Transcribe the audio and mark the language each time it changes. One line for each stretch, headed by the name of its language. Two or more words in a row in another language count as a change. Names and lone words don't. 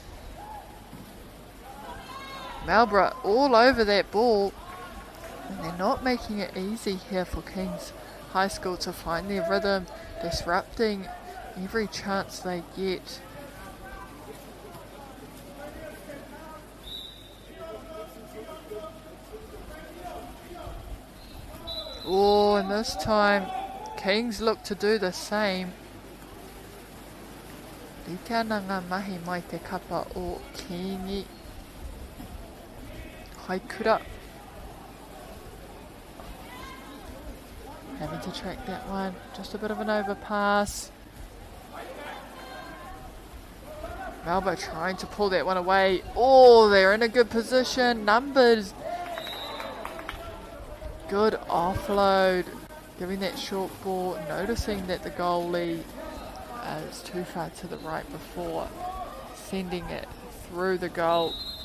English: MAORI all over that ball, and they're not making it easy here for King's High School to find their rhythm, disrupting every chance they get. Oh, and this time, Kings look to do the same.
Māori: Rite ana ngā mahi mai te kapa o Kingi. Haikura.
English: Having to track that one. Just a bit of an overpass. MAORI trying to pull that one away. Oh, they're in a good position. Numbers. Good offload, giving that short ball, noticing that the goalie is too far to the right before sending it through the goal.